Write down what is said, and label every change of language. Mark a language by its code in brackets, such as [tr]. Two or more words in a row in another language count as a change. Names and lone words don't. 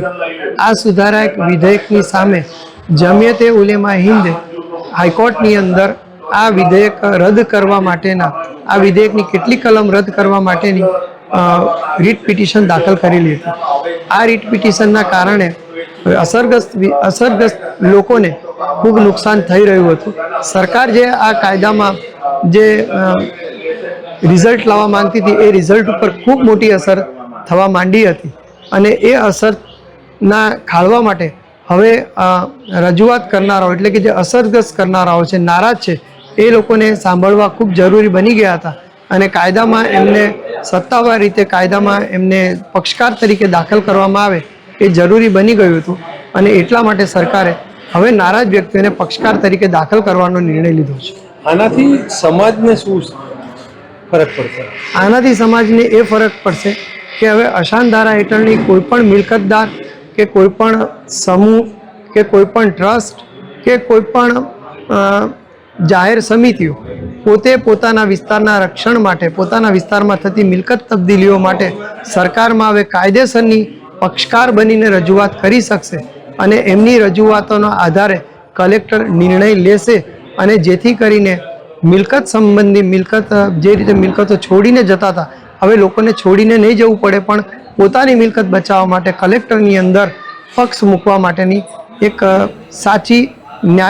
[gu] આ સુધારક વિધેયકની સામે જમિયતે ઉલેમા હિંદ હાઈકોર્ટની અંદર આ વિધેયક રદ્દ કરવા માટેના આ વિધેયકની કેટલી કલમ રદ્દ કરવા માટેની [en] writ petition [gu] દાખલ કરેલી હતી। આ રીટ પિટિશનના કારણે અસરગ્રસ્ત લોકોને ખૂબ નુકસાન થઈ રહ્યું હતું। સરકાર જે આ કાયદામાં જે રિઝલ્ટ લાવવા માંગતી થી એ રિઝલ્ટ પર ખૂબ મોટી અસર થવા માંડી હતી અને એ અસરના ખાળવા માટે હવે રજૂઆત કરનારાઓ એટલે કે જે અસરગ્રસ્ત કરનારાઓ છે, નારાજ છે, એ લોકોને સાંભળવા ખૂબ જરૂરી બની ગયા હતા અને કાયદામાં એમને સત્તાવાર રીતે કાયદામાં એમને પક્ષકાર તરીકે દાખલ કરવામાં આવે એ જરૂરી બની ગયું હતું અને એટલા માટે સરકારે હવે નારાજ વ્યક્તિઓને પક્ષકાર તરીકે દાખલ કરવાનો નિર્ણય લીધો છે। આનાથી સમાજને શું ફરક પડશે? આનાથી સમાજને એ ફરક પડશે કિ હવે અશાંત ધારા હેઠળની કોઈપણ મિલકતદાર કે કોઈપણ સમૂહ કે કોઈપણ ટ્રસ્ટ કે કોઈપણ જાહેર સમિતિઓ પોતે પોતાના વિસ્તારના રક્ષણ માટે પોતાના વિસ્તારમાં થતી મિલકત તબદીલીઓ માટે સરકારમાં હવે કાયદેસરની પક્ષકાર બનીને રજૂઆત કરી શકશે અને એમની રજૂઆતોના આધારે કલેક્ટર નિર્ણય લેશે અને જેથી કરીને મિલકત સંબંધી મિલકત જે રીતે મિલકતો છોડીને જતા હતા હવે લોકોને છોડીને નહીં જવું પડે પણ પોતાની મિલકત બચાવવા માટે કલેક્ટરની અંદર પક્ષ મૂકવા માટેની એક સાચી ન્યાય